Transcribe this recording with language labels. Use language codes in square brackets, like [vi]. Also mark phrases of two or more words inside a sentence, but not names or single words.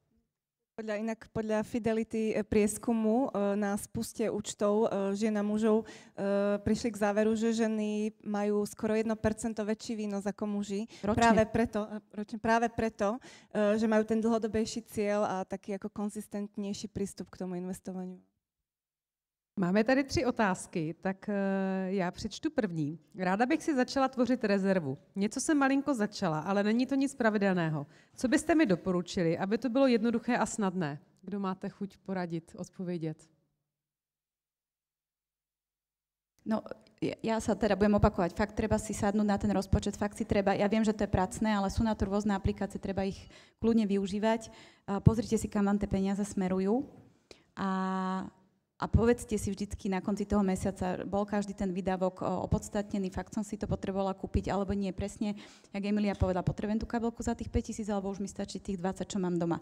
[sk] Podľa Fidelity prieskumu na spuste účtov žien a mužov prišli k záveru, že ženy majú skoro 1% väčší výnos ako muži. Ročne. Práve preto, že majú ten dlhodobejší cieľ a taký ako konzistentnejší prístup k tomu investovaniu. [cs] Máme tady 3 otázky, tak já přečtu první. Ráda bych si začala tvořit rezervu. Něco jsem malinko začala, ale není to nic pravidelného. Co byste mi doporučili, aby to bylo jednoduché a snadné? Kdo máte chuť poradit, odpovědět? [sk] No, ja sa teda budem opakovať. Fakt treba si sadnúť na ten rozpočet, fakt si treba, ja viem, že to je pracné, ale sú na to rôzne aplikácie, treba ich kľudne využívať. Pozrite si, kam vám tie peniaze smerujú. A povedzte si vždycky na konci toho mesiaca, bol každý ten výdavok opodstatnený, fakt som si to potrebovala kúpiť, alebo nie, presne, jak Emilia povedala, potrebujem tú kabelku za tých 5 000, alebo už mi stačí tých 20, čo mám doma.